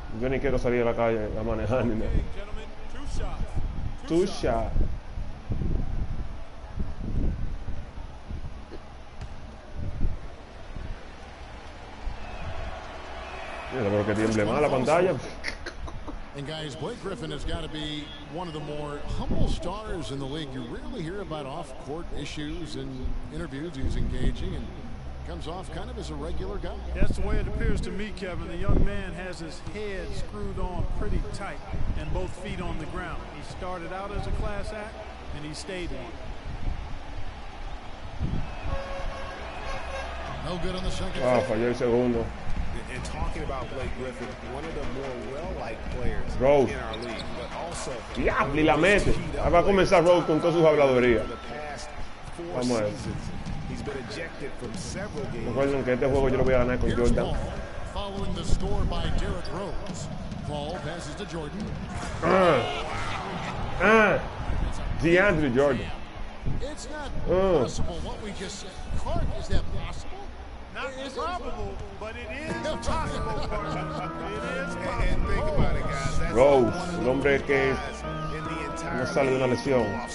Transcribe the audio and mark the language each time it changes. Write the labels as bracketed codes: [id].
[es] Yo ni quiero salir a la calle a manejar ni nada. [en] Two shot. [es] Mira, pero que tiemble más la pantalla. [en] And guys, Blake Griffin has got to be one of the more humble stars in the league. You rarely hear about off-court issues and interviews. He's engaging and comes off kind of as a regular guy. That's the way it appears to me, Kevin. The young man has his head screwed on pretty tight and both feet on the ground. He started out as a class act and he stayed one. No good on the second. [es] Falló el segundo. [en] And talking about Blake Griffin, one of the more well-liked players Rose. in our league, but also [es] Diablo, y la mete. Ahí va a comenzar Rose con todas sus habladurías. Vamos a ver. [en] He's been ejected from several games. [es] Recuerden que este juego yo lo voy a ganar con Jordan. [en] Following the score by Derrick Rose. Paul passes to Jordan. DeAndre Jordan. It's not possible what we just said. Clark, is that possible? Not probable, but it is possible. It is possible. And think about it, guys. That's [es] Rose, el hombre que no sale de una lesión.